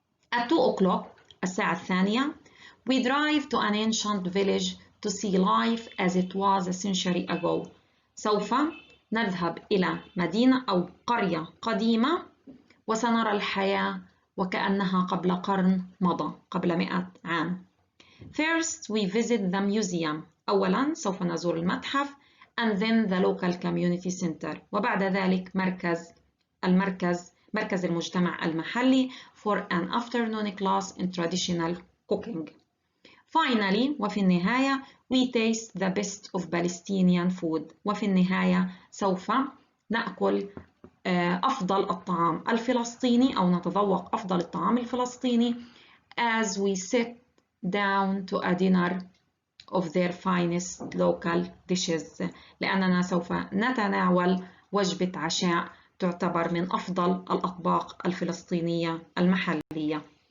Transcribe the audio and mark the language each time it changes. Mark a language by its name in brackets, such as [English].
[English] At 2 o'clock [Arabic] الساعة 2 [English] we drive to an ancient village to see life as it was a century ago. [Arabic] سوف نذهب إلى مدينة أو قرية قديمة وسنرى الحياة وكأنها قبل قرن مضى قبل 100 عام. [English] First we visit the museum. [Arabic] أولاً سوف نزور المتحف [English] and then the local community center. [Arabic] وبعد ذلك مركز المجتمع المحلي [English] for an afternoon class in traditional cooking. Finally [Arabic] وفي النهاية [English] we taste the best of Palestinian food. [Arabic] وفي النهاية سوف نأكل أفضل الطعام الفلسطيني أو نتذوق أفضل الطعام الفلسطيني [English] as we sit down to a dinner of their finest local dishes [Arabic] لأننا سوف نتناول وجبة عشاء تعتبر من أفضل الأطباق الفلسطينية المحلية.